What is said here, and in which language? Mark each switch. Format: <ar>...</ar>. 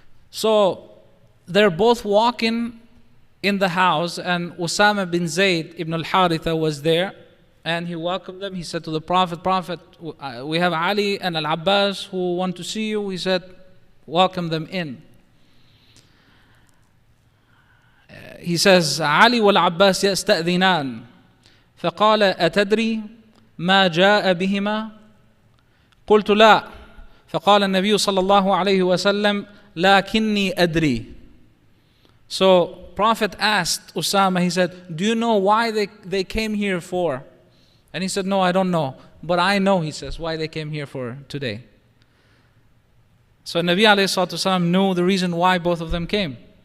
<en>So they're both walking in the house, and Usama bin Zayd ibn al-Haritha was there, and he welcomed them. He said to the Prophet, Prophet, we have Ali and Al-Abbas who want to see you. He said, welcome them in. He says,</en> <ar>Ali wal-Abbas يستأذنان فقال أتدري ما جاء بهما قلت لا فقال النبي صلى الله عليه وسلم لكني أدري.</ar> <en>So Prophet asked Usama, he said, do you know why they came here for? And he said, no, I don't know. But I know, he says, why they came here for today. So Nabi alayhi salatu wasalam knew the reason why both of them came.</en>